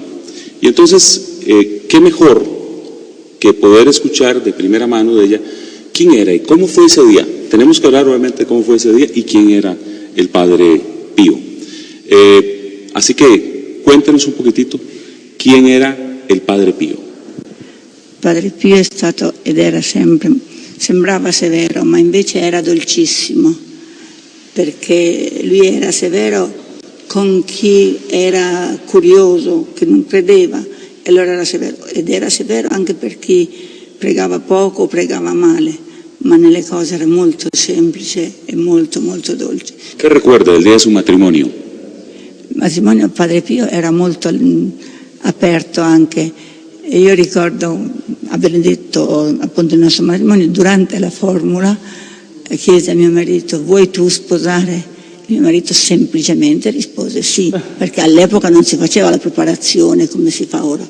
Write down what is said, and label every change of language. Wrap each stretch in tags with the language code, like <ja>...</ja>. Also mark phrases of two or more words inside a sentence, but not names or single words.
<es>Y entonces, ¿qué mejor que poder escuchar de primera mano de ella quién era y cómo fue ese día? Tenemos que hablar obviamente de cómo fue ese día y quién era el Padre Pío. Así que cuéntenos un poquitito quién era il Padre Pio.</es> <it>Padre Pio è stato ed era sempre, sembrava severo, ma invece era dolcissimo, perché lui era severo con chi era curioso, che non credeva, e allora era severo, ed era severo anche per chi pregava poco o pregava male, ma nelle cose era molto semplice e molto molto dolce. Che ricorda</it> <es>del día de su matrimonio?</es> <it>Il matrimonio Padre Pio era molto aperto anche, e io ricordo aver detto appunto il nostro matrimonio, durante la formula chiese a mio marito: vuoi tu sposare? Mio marito semplicemente rispose sì, perché all'epoca non si faceva la preparazione come si fa ora.</it>